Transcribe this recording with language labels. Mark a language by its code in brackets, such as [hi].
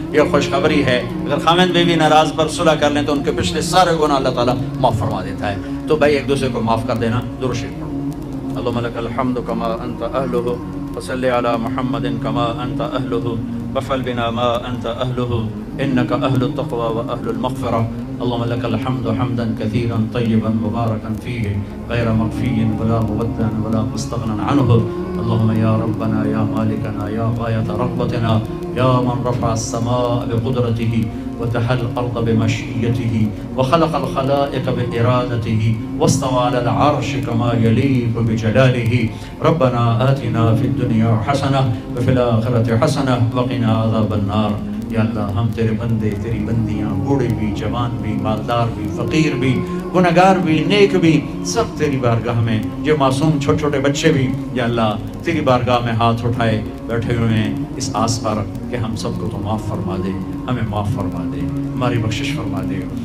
[ur] یہ خوشخبری ہے, اگر خامند بیوی ناراض پر صلح کر لیں تو ان کے پچھلے سارے گناہ اللہ تعالیٰ معاف فرما دیتا ہے. تو بھائی ایک دوسرے کو معاف کر دینا. درود شریف پڑھو. [ar] اللہم لک الحمد کما انت اہلہ وصلی علی محمد کما انت اہلہ وفعل بنا ما انت اہلہ انک اہل التقوی و اہل المغفرہ. اللهم لك الحمد حمدا كثيرا طيبا مباركا فيه غير مكفي ولا مبدا ولا مستغنى عنه. اللهم يا ربنا يا مالكنا يا غاية رغبتنا يا من رفع السماء بقدرته وتحى الأرض بمشيئته وخلق الخلائق بإرادته واستوى على العرش كما يليق بجلاله. ربنا آتنا في الدنيا حسنة وفي الآخرة حسنة وقنا عذاب النار. [ur] یا اللہ ہم تیرے بندے تیری بندیاں, بوڑھے بھی جوان بھی مالدار بھی فقیر بھی گنہگار بھی نیک بھی, سب تیری بارگاہ میں, جو معصوم چھوٹے بچے بھی یا اللہ تیری بارگاہ میں ہاتھ اٹھائے بیٹھے ہوئے ہیں اس آس پر کہ ہم سب کو تو معاف فرما دے, ہمیں معاف فرما دے, ہماری بخشش فرما دے.